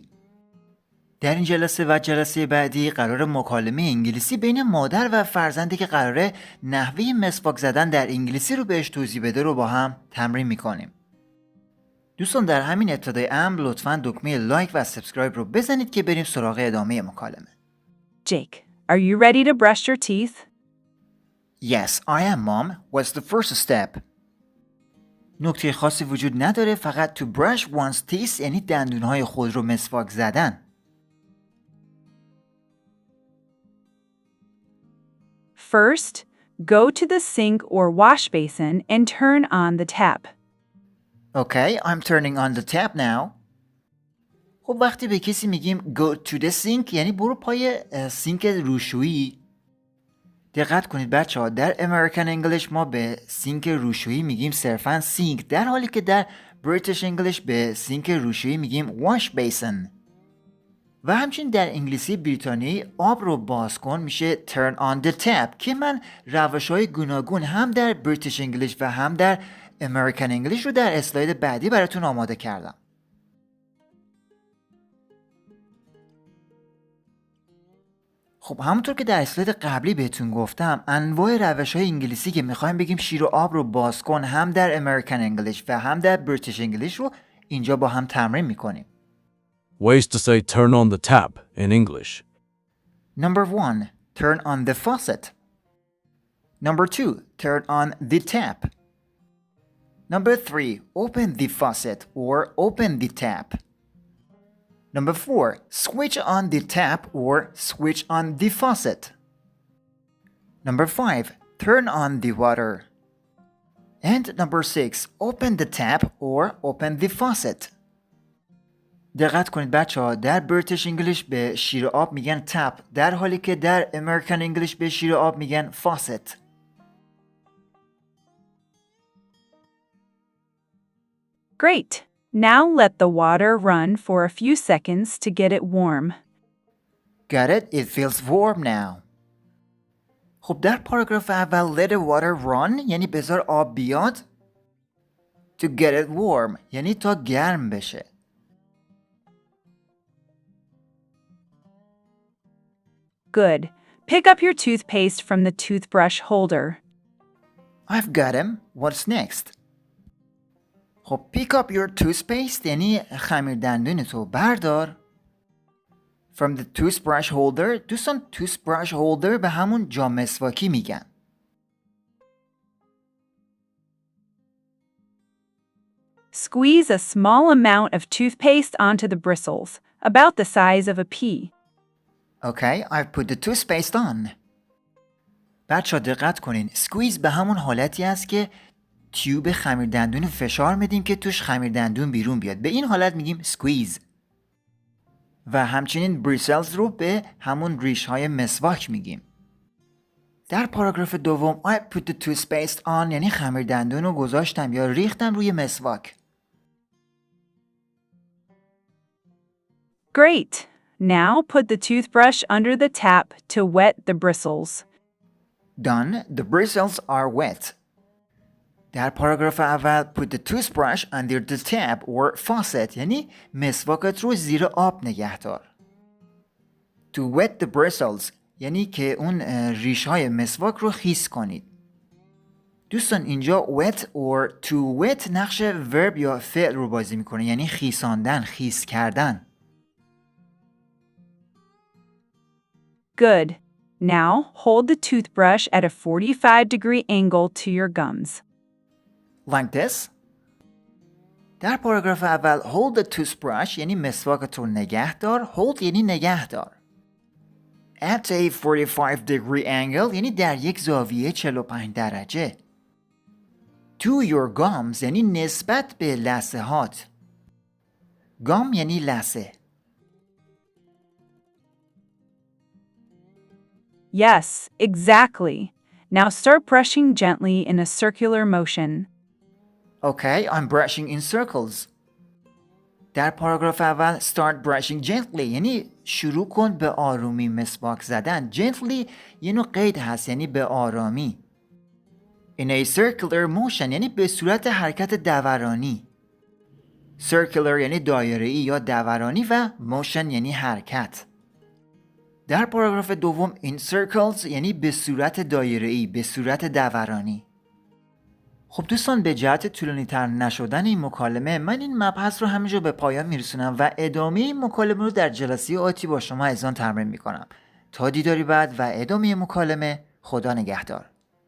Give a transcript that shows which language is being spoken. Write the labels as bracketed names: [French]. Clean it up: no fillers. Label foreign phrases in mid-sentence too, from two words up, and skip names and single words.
[Persian] در این جلسه و جلسه بعدی قرار مکالمه انگلیسی بین مادر و فرزندی که قراره نحوه مسواک زدن در انگلیسی رو بهش توضیح بده رو با هم تمرین میکنیم. دوستان در همین ابتدای امر لطفاً دکمه لایک و سابسکرایب رو بزنید که بریم سراغ ادامه مکالمه. [English] Jake, are you ready to brush your teeth? Yes, I am, Mom. What's the first step? [Persian] نکته خاصی وجود نداره، فقط [English] to brush one's teeth [Persian] یعنی دندونهای خود رو مسواک زدن. [English] First, go to the sink or wash basin and turn on the tap. Okay, I'm turning on the tap now. [Persian] خب وقتی به کسی میگیم [English] go to the sink [Persian] یعنی برو پای سینک روشویی. دقت کنید بچه ها، در [English] American English [Persian] ما به سینک روشویی میگیم صرفاً سینک، در حالی که در [English] British English [Persian] به سینک روشویی میگیم wash basin. و همچنین در انگلیسی بریتانیایی آب رو باز کن میشه [English] turn on the tap [Persian] که من روش‌های گوناگون هم در [English] British English [Persian] و هم در [English] American English [Persian] رو در اسلاید بعدی براتون آماده کردم. خب همونطور که در اسلاید قبلی بهتون گفتم، انواع روش‌های انگلیسی که می‌خوایم بگیم شیر و آب رو باز کن هم در [English] American English [Persian] و هم در [English] British English [Persian] رو اینجا با هم تمرین می‌کنیم. [English] Ways to say turn on the tap in English. Number 1, turn on the faucet. Number 2, turn on the tap. Number 3, open the faucet or open the tap. Number 4, switch on the tap or switch on the faucet. Number 5, turn on the water. And number 6, open the tap or open the faucet. [Persian] دقت کنید بچه ها، در [English] British English [Persian] به شیر آب میگن tap، در حالی که در [English] American English [Persian] به شیر آب میگن faucet. [English] Great! Now let the water run for a few seconds to get it warm. Got it? It feels warm now. [Persian] خب در پاراگراف اول [English] let the water run [Persian] یعنی بذار آب بیاد. [English] To get it warm [Persian] یعنی تا گرم بشه. [English] Good. Pick up your toothpaste from the toothbrush holder. I've got him. What's next? خب pick up your toothpaste [Persian] یعنی خمیر دندون تو بردار. [English] From the toothbrush holder. [Persian] دوستان [English] toothbrush holder [Persian] به همون جام مسواکی میگن. [English] Squeeze a small amount of toothpaste onto the bristles, about the size of a pea. Okay, I've put the toothpaste on. [Persian] بچه دقت کنین، squeeze به همون حالتی است که تیوب خمیر دندون فشار میدیم که توش خمیر دندون بیرون بیاد. به این حالت میگیم squeeze. و همچنین bristles رو به همون ریش های مسواک میگیم. در پاراگراف دوم [English] I put the toothpaste on [Persian] یعنی خمیر دندون رو گذاشتم یا ریختم روی مسواک. [English] Great! Now put the toothbrush under the tap to wet the bristles. Done. The bristles are wet. [Persian] در پاراگراف اول [English] put the toothbrush under the tap or faucet [Persian] یعنی مسواکت رو زیر آب نگه دار. [English] To wet the bristles [Persian] یعنی که اون ریش های مسواک رو خیس کنید. دوستان اینجا [English] wet or to wet [Persian] نقش verb یا فعل رو بازی میکنه، یعنی خیساندن، خیس کردن. [English] Good. Now hold the toothbrush at a 45-degree angle to your gums. Like this. [Persian] در پاراگراف اول [English] hold the toothbrush [Persian] یعنی مسواکت رو نگه دار. hold یعنی نگه دار. [English] At a 45-degree angle [Persian] یعنی در یک زاویه 45 درجه. [English] To your gums [Persian] یعنی نسبت به لثه هات. gum یعنی لثه. [English] Yes, exactly. Now start brushing gently in a circular motion. Okay, I'm brushing in circles. [Persian] در پاراگراف اول [English] start brushing gently [Persian] یعنی شروع کن به آرومی مسواک زدن. gently یه نوع قید هست یعنی به آرامی. [English] In a circular motion [Persian] یعنی به صورت حرکت دورانی. circular یعنی دایره‌ای یا دورانی و motion یعنی حرکت. در پاراگراف دوم [English] in circles [Persian] یعنی به صورت دایره‌ای، به صورت دورانی. خب دوستان، به جهت طولانی تر نشدن این مکالمه من این مبحث رو همینجا به پایان میرسونم و ادامه این مکالمه رو در جلسه آتی با شما عزیزان تمرین میکنم. تا دیداری بعد و ادامه مکالمه، خدا نگهدار.